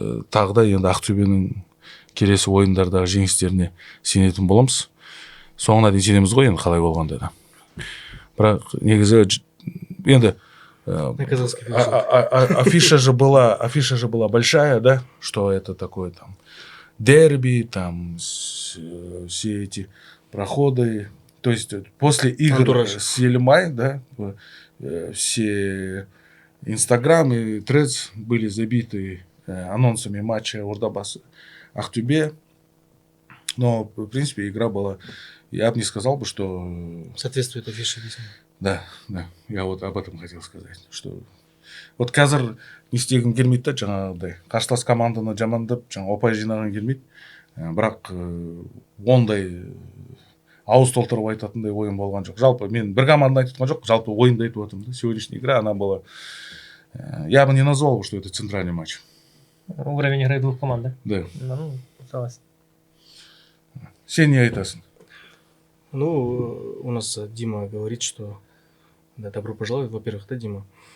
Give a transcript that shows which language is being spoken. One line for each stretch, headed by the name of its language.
Kazakh: Тағы да енді Ақтөбенің келесі ойындардағы жеңістеріне сенетін боламыз. Соңына дейін сенеміз ғой енді қалай болғанда да. Бірақ негізі енді
Russian: На казахский афиша же была большая, да, что это такое там дерби, там все эти проходы. То есть после игр Антураж. с Елемай, да, все Инстаграм и Threads были забиты анонсами матча Ордабасы-Ахтубе. Но, в принципе, игра была... Я бы не сказал бы, что... Соответствует афише, видимо. Да. Я вот об этом хотел сказать. Что... Вот
Kazakh: қазір не істегім келмейді да, жаңағыдай. Қарсылас команданы жамандап, жаңа ұпай жинаған келмейді. Бірақ ондай ауыз толтырып айтатындай ойын болған жоқ. Жалпы мен бір команданы айтып жатқан жоқ, жалпы ойынды айтып отырмын да.
Russian: Сегодняшняя игра, она была... Я бы не назвал, что это центральный матч. Уровень игры двух команд, да? Да. Ну, согласен.
Kazakh: Сен не айтасың.
Russian: Ну, у нас Дима говорит, что... Да, добро пожаловать, во-первых, да, Дима?